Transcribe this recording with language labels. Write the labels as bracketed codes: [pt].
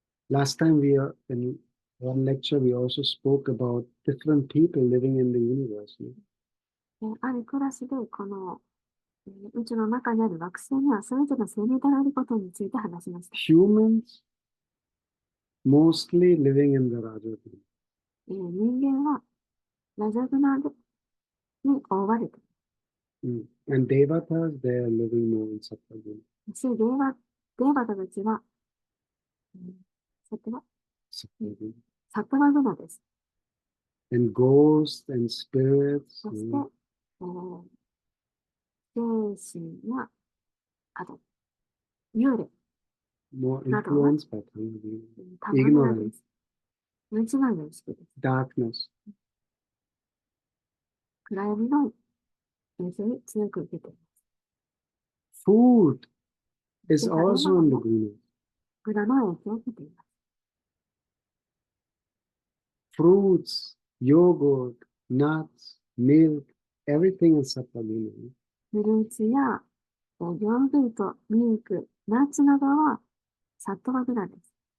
[en] Last time in one lecture, we also spoke about different people living in the universe. [ja] あるクラスでこの宇宙の中にある惑星にはそれぞれの生命体がいることについて話しました。 [en] Humans mostly living in the Raja guna. [ja] 人間はラジャブナに覆われている。 [en] And Devatas, they are living more in Sattva guna. [ja] そしてデーバタたちは、サトワグナです。 [en] And ghosts and spirits. [ja] そして、精神や、あと、幽霊。 [en] More [ja] などは [en] influenced by Tama guna. [ja] 玉グナで [en] Ignorance, [ja] す。無知の様式です。 [en] darkness. [ja] 暗闇の影響に強く受けています。 [en] Food is [ja] で、食べ [en] also [ja] 物 [en] in the [ja] も [en] guna. [ja] グナの影響を受けています。 [en] Fruits, yogurt, nuts, milk, everything is Sattva guna. [ja] フルーツやヨーグルト、ミルク、ナッツなどはサットワグナです。